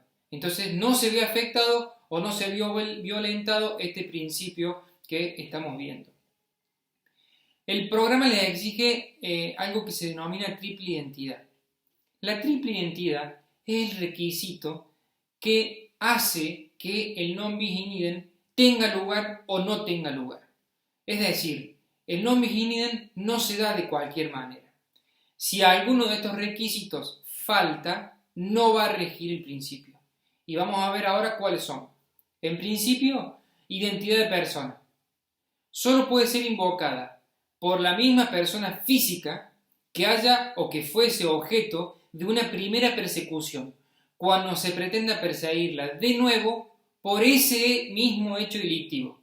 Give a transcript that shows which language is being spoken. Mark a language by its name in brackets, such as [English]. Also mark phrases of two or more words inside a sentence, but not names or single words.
[Spanish] Entonces no se ve afectado o no se vio violentado este principio que estamos viendo. El programa le exige algo que se denomina triple identidad. La triple identidad es el requisito que hace que el [Latin] non bis in idem [Spanish] tenga lugar o no tenga lugar. Es decir, el [Latin] non bis in idem [Spanish] no se da de cualquier manera. Si alguno de estos requisitos falta, no va a regir el principio. Y vamos a ver ahora cuáles son. En principio, identidad de persona. Solo puede ser invocada por la misma persona física que haya o que fuese objeto de una primera persecución, cuando se pretenda perseguirla de nuevo por ese mismo hecho delictivo.